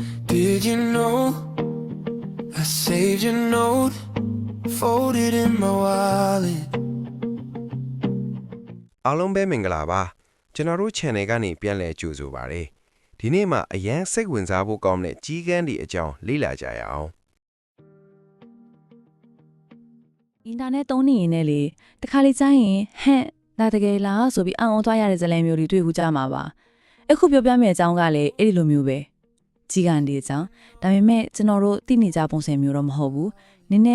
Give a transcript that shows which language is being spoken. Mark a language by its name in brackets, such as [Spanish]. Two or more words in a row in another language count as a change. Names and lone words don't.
[English] Did you know I saved your note, folded in my wallet? [Burmese] အားလုံးပဲမင်္ဂလာပါကျွန်တော်တို့ channel ကနေပြန်လည်ကြိုဆိုပါရစေဒီနေ့မှာအရန်စိတ်ဝင်စားဖို့ကောင်းတဲ့ကြီးကန်းဒီအကြောင်းလေ့လာကြရအောင် အင်တာနက်သုံးနေရင်လည်းတခါလေကြားရင်ဟဲ့ဒါတကယ်လားဆိုပြီးအံ့ဩသွားရတဲ့ဇာတ်လမ်းမျိုးတွေတွေ့ခုကြမှာပါအခုပြောပြမယ့်အကြောင်းကလည်းအဲ့ဒီလိုမျိုးပဲကြီးကန်ဒီအကြောင်းဒါပေမဲ့ကျွန်တော်တို့သိနေကြပုံစံမျိုးတော့မဟုတ်ဘူးနည်းန